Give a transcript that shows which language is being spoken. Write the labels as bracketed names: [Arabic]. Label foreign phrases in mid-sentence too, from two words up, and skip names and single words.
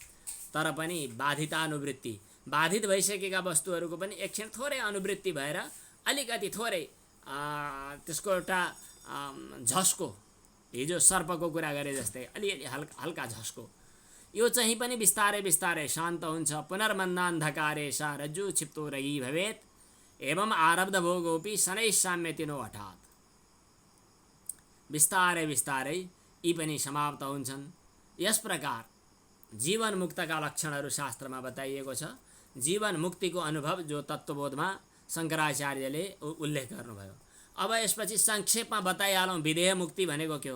[Nepali] तर पनि बाधितानुवृत्ति, बाधित भइसकेका वस्तुहरूको पनि एकछिन थोरै अनुवृत्ति भएर अलिकति थोरै त्यसको एउटा झस्को, हिजो सर्पको कुरा गरे जस्तै अलिअलि हल्का झस्को, यो चाहिँ पनि बिस्तारै बिस्तारै शान्त हुन्छ। [Sanskrit] पुनर्मन्दान्धकारे सा रज्जु क्षिप्तो रयी भवेत् एवं आरब्ध भोगोपि शनैः साम्यतिनो हठात्। [Nepali] बिस्तारै बिस्तारै यी पनि समाप्त हुन्छन्। यस प्रकार जीवन मुक्तका लक्षणहरू शास्त्रमा बताइएको छ। जीवन मुक्तिको अनुभव जो तत्त्वबोधमा शङ्कराचार्यले उल्लेख गर्नुभयो। अब यसपछि संक्षेपमा बताइहालौँ विदेह मुक्ति भनेको के हो।